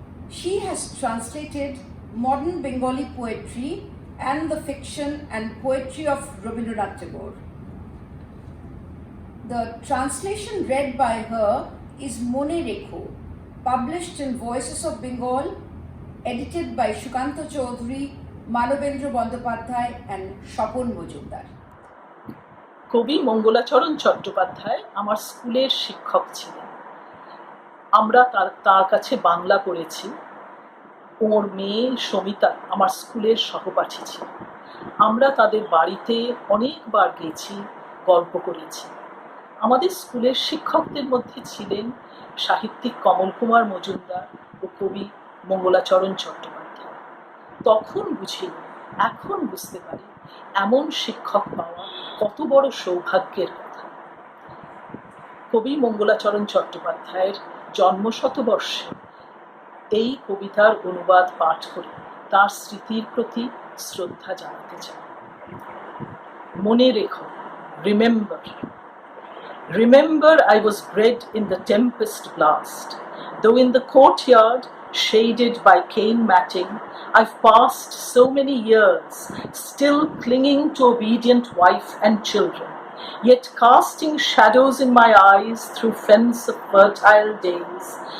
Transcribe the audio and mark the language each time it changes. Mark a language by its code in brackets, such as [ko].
[en] She has translated modern Bengali poetry and the fiction and poetry of Rabindranath Tagore. The translation read by her is Mone Rekho, published in Voices of Bengal, edited by Shukanto Chaudhary, Manobendra Bandyopadhyay and Shopon Mojumdar. [bn] কবি মঙ্গলাচরণ চট্টোপাধ্যায় আমার স্কুলের শিক্ষক ছিলেন। আমরা তার কাছে বাংলা পড়েছি। ওর মেয়ে সমিতা আমার স্কুলের সহপাঠী ছিল। আমরা তাদের বাড়িতে অনেকবার গেছি, গল্প করেছি। আমাদের স্কুলের শিক্ষকদের মধ্যে ছিলেন সাহিত্যিক কমল কুমার মজুমদার ও কবি মঙ্গলাচরণ চট্টোপাধ্যায়। তখন বুঝিনি, এখন বুঝতে পারি এমন শিক্ষক পাওয়া কত বড় সৌভাগ্যের কথা। কবি মঙ্গলাচরণ চট্টোপাধ্যায়ের জন্মশতবর্ষে এই কবিতার অনুবাদ পাঠ করে তার স্মৃতির প্রতি শ্রদ্ধা জানাতে চাই। মনে রেখো, remember. [en] Remember, I was bred in the tempest blast, though in the courtyard, shaded by cane matting, I've passed so many years, still clinging to obedient wife and children, yet casting shadows in my eyes through fence of fertile days.